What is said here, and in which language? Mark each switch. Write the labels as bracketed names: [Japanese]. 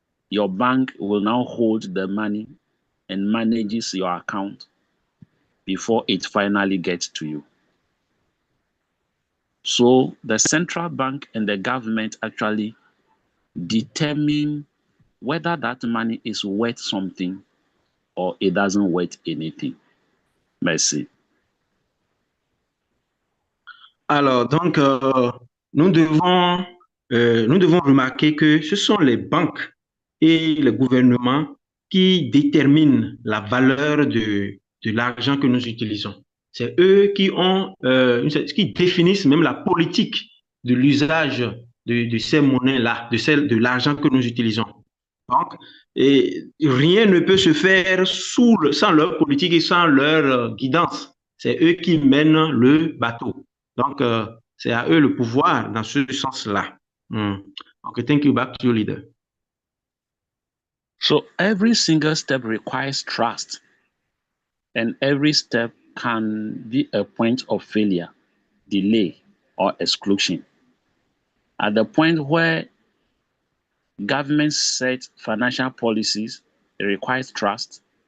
[English] Your bank will now hold the money and manages your account before it finally gets to you. So the central bank and the government actually determine whether that money is worth something or it doesn't worth anything. [French] Merci. Alors, donc, nous devons remarquer que ce sont les banques et les gouvernements qui déterminent la valeur de l'argent que nous utilisons. C'est eux qui définissent même la politique de l'usage de ces monnaies-là, de l'argent que nous utilisons. Donc, et rien ne peut se faire sans leur politique et sans leur guidance. C'est eux qui mènent le bateau. Donc, c'est à eux le pouvoir dans ce sens-là. [English] OK, thank you. Back to you, leader. So every single step requires trust. and every step can be a point of failure, delay, or exclusion. At the point where governments set financial policies, it requires trust.